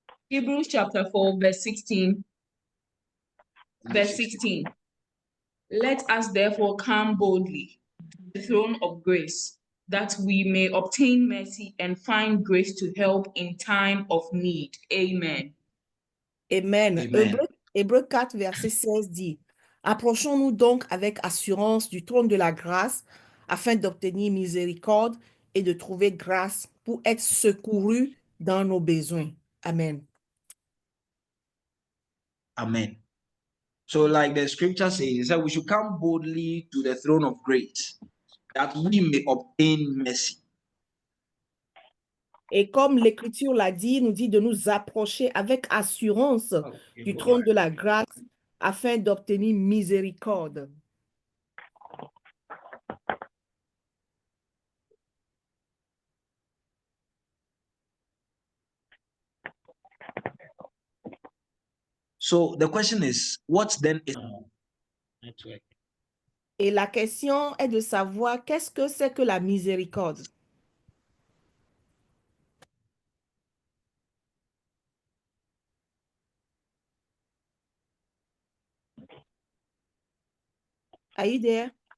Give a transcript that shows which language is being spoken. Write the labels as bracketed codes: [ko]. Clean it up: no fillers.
[en] Hebrews chapter 4, verse 16. Verse 16. Let us therefore come boldly to the throne of grace, that we may obtain mercy and find grace to help in time of need. Amen. Amen. Amen. [fr] Hébreux 4, verset 16 dit, « Approchons-nous donc avec assurance du trône de la grâce, afin d'obtenir miséricorde et de trouver grâce pour être secourus dans nos besoins. » Amen. [en] Amen. So, like the scripture says, it said we should come boldly to the throne of grace, that we may obtain mercy. [fr] Et comme l'Écriture l'a dit, nous dit de nous approcher avec assurance du trône de la grâce afin d'obtenir miséricorde. [en] So the question is, what then is network? [fr] Et la question est de savoir qu'est-ce que c'est que la miséricorde? [en] Are you there?